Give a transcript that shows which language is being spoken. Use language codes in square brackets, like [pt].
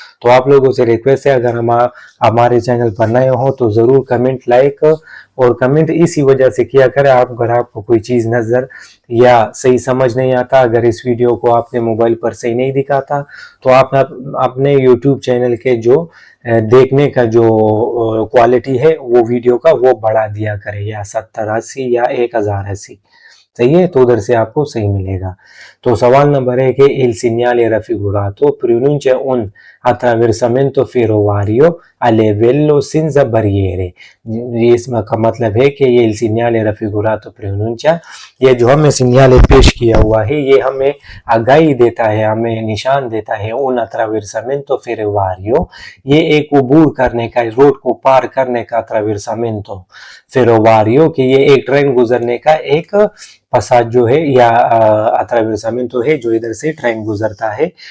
[hi] तो आप लोगों से रिक्वेस्ट है अगर हम हमारे चैनल पर नए हो तो जरूर कमेंट, लाइक और कमेंट इसी वजह से किया करें अगर आपको कोई चीज नजर या सही समझ नहीं आता, अगर इस वीडियो को आपने मोबाइल पर सही नहीं दिखाता तो आप अपने यूट्यूब चैनल के जो देखने का जो क्वालिटी है वो वीडियो का वो बढ़ा दिया करें, या 70-80 या 1080, सही है, तो उधर से आपको सही मिलेगा। तो सवाल नंबर है कि [it] il segnale raffigurato pronuncia un attraversamento ferroviario a livello senza barriere। [hi] ये इसमें का मतलब है कि ये [it] il segnale raffigurato pronuncia, [hi] ये जो हमें सिग्नल पेश किया हुआ है ये हमें आगाही देता है, हमें निशान देता है [it] un attraversamento ferroviario, [hi] ये एक अबूर करने का, रोड को पार करने का attraversamento ferroviario, कि ये एक ट्रेन गुजरने का एक पसाज जो है या attraversamento है जो इधर से ट्रेन गुजरता है।